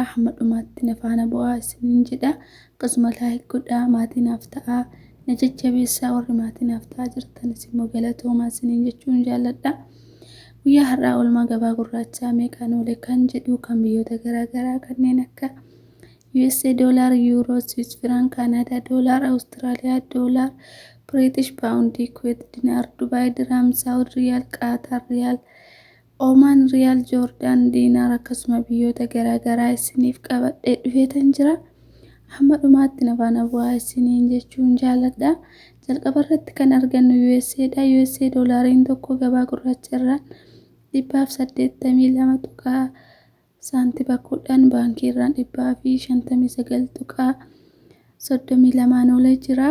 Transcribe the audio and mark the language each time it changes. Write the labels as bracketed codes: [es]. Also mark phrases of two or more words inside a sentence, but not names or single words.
[om] Hamma dhumaatti na faana bu'aa isiniin jedha. Akkasuma laayik godhaa, maatiin haftaa na jajjabeessaa, warri maatiin haftaa jirtanis immoo galatoomaa isiniin jechuun jaalladha. Guyyaa har'aa oolmaa gabaa gurraachaa meeqaan oole kan jedhu kan biyyoota garaagaraa kanneen akka USA dollar, euro, Swiss franc, Canada dollar, Australia dollar, British pound, Kuwait dinar, Dubai dirham, Saudi riyal, Qatar riyal, Oman riyal, Jordan dinar akkasuma biyyoota garaagaraa isiniif qabadhee dhufeetan jira. Hamma dhumaatti na faana bu'aa isiniin jechuun jaalladha. Jalqaba irratti kan argannu USA dha. USA doolariin tokko gabaa gurraacha irraan 182 tuqaa saantiba 10 baankii irraan 159 tuqaa 32 oolee jira.